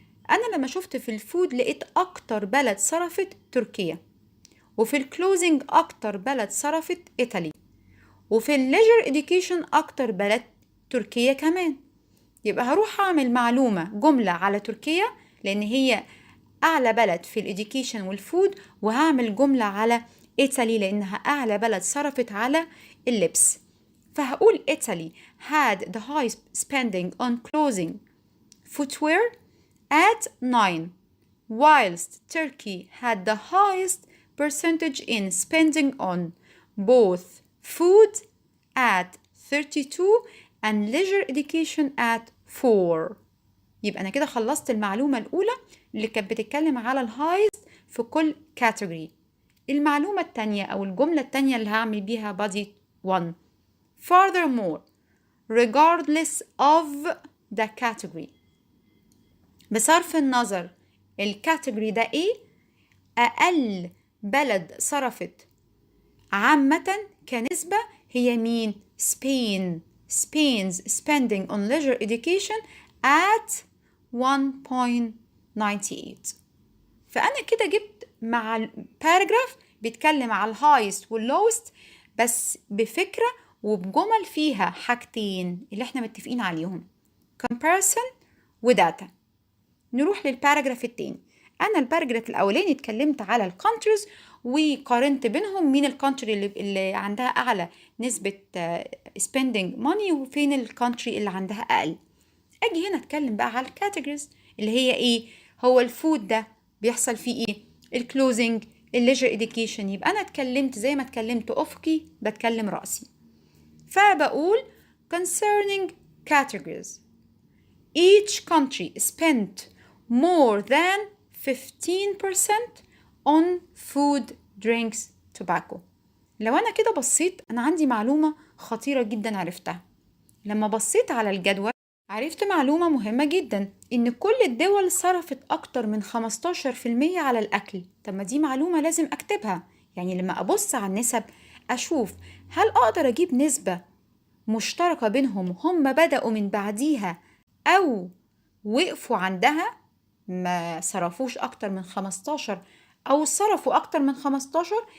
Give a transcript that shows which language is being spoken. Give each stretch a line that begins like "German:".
Arabic: انا لما شفت في الفود لقيت اكتر بلد صرفت تركيا، وفي الكلوزنج اكتر بلد صرفت ايطالي، وفي الليجر اديوكيشن اكتر بلد تركيا كمان. يبقى هروح اعمل معلومة جملة على تركيا لان هي اعلى بلد في الاديوكيشن والفود، وهعمل جملة على ايطالي لانها اعلى بلد صرفت على اللبس. فهقول
English: Italy had the highest spending on clothing footwear at 9, whilst Turkey had the highest percentage in spending on both food at 32 and leisure education at 4.
Arabic: يبقى أنا كده خلصت المعلومة الأولى اللي كانت بتتكلم على الهايست في كل كاتيجوري. المعلومة التانية أو الجملة التانية اللي هعمل بيها body 1.
English: Furthermore, regardless of the category،
Arabic: بصرف النظر الكاتيجوري ده ايه، اقل بلد صرفت عامة كنسبة هي مين؟ Spain.
English: Spain's spending on leisure education at 1.98.
Arabic: فأنا كده جبت مع الباراجراف بيتكلم على الهايست واللوست بس بفكرة وبجمل فيها حاجتين اللي احنا متفقين عليهم comparison وداتا. نروح للباراجراف التاني. انا الباراجراف الاولاني اتكلمت على الكونتريز وقارنت بينهم مين الكونتري اللي عندها اعلى نسبة
English: spending money
Arabic: وفين الكونتري اللي عندها اقل. اجي هنا اتكلم بقى على الكاتيجوريز اللي هي ايه. هو الفود ده بيحصل فيه ايه؟ الكلوزنج، الليجر اديوكيشن. يبقى انا اتكلمت زي ما اتكلمت افقي بتكلم راسي، فبقول
English: concerning categories each country spent more than 15% on food, drinks, tobacco.
Arabic: لو أنا كده بصيت أنا عندي معلومة خطيرة جدا عرفتها. لما بصيت على الجدول عرفت معلومة مهمة جدا إن كل الدول صرفت أكتر من 15% على الأكل. طب ما دي معلومة لازم أكتبها. يعني لما أبص على النسب أشوف هل أقدر أجيب نسبة مشتركة بينهم هم بدأوا من بعديها أو وقفوا عندها ما صرفوش أكتر من 15 أو صرفوا أكتر من 15.